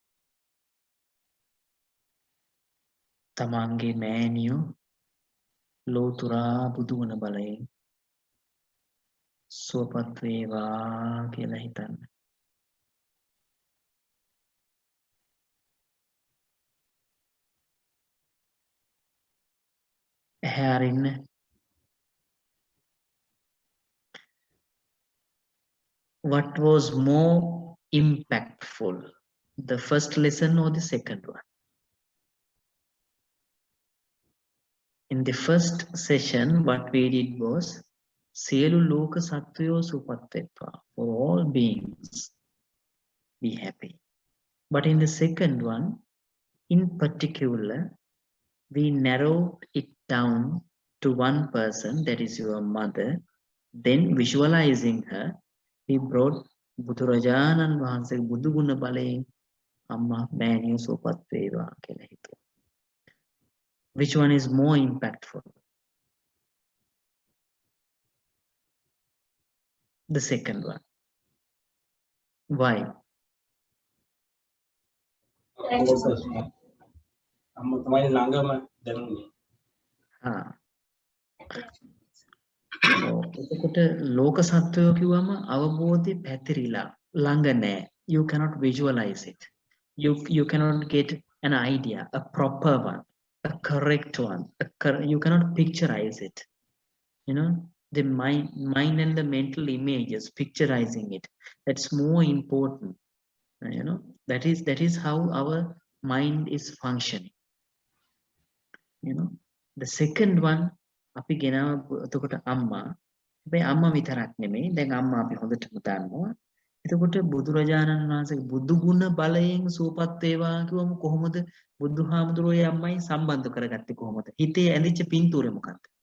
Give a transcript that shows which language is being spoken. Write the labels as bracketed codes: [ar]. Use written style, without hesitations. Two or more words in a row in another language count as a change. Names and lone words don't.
[si] තමන්ගේ මෑණියෝ ලෝතුරා බුදු වුණ බලයෙන් සුවපත් වේවා කියලා හිතන්න. ඇහැ අරින්න. [en] What was more impactful, the first lesson or the second one? In the first session, what we did was [si] සියලු ලෝක සත්වයෝ සුවපත් වෙත්වා, [en] for all beings be happy. But in the second one, in particular, we narrowed it down to one person, that is your mother. Then visualizing her, we brought [si] බුදුරජාණන් වහන්සේ බුදු ගුණ බලයෙන් අම්මා මෑණියෝ සුවපත් වේවා කියලා හිතුවා. [en] Which one is more impactful? The second one. Why? [si] අම්ම තමයි ළඟම දැනුනේ. එතකොට ලෝක සත්වයෝ කිව්වම අවබෝධය පැතිරිලා ළඟ නෑ. [en] You cannot visualize it. You cannot get an idea, a proper one, a correct one. You cannot picturize it. You know, the mind and the mental images, picturizing it. That's more important. You know, that is how our mind is functioning. you know. The second one [si] අපි ගෙනාව එතකොට අම්මා. හැබැයි අම්මා විතරක් නෙමෙයි. දැන් අම්මා අපි හොඳටම දන්නවා. එතකොට බුදුරජාණන් වහන්සේගේ බුදු ගුණ බලයෙන් සූපත් වේවා කිව්වම කොහොමද බුදුහාමුදුරුවෝ අම්මයි සම්බන්ධ කරගත්තේ කොහොමද? හිතේ ඇඳිච්ච පින්තූරේ මොකක්ද?